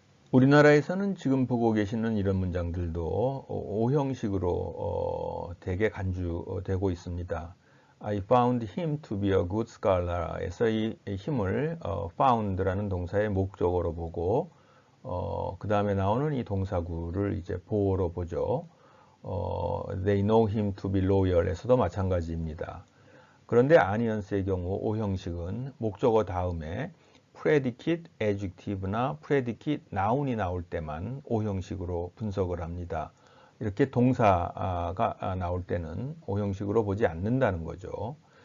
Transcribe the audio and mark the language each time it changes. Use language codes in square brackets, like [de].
[ko] 우리나라에서는 지금 보고 계시는 이런 문장들도 5형식으로 대개 간주되고 있습니다. [en] I found him to be a good scholar [ko] 에서 이 힘을 found라는 동사의 목적어로 보고 그 다음에 나오는 이 동사구를 이제 보어로 보죠. [en] They know him to be loyal [ko] 에서도 마찬가지입니다. 그런데 아니언스의 경우 5형식은 목적어 다음에 predicate, adjective나 predicate, noun이 나올 때만 5형식으로 분석을 합니다. 이렇게 동사가 나올 때는 5형식으로 보지 않는다는 거죠.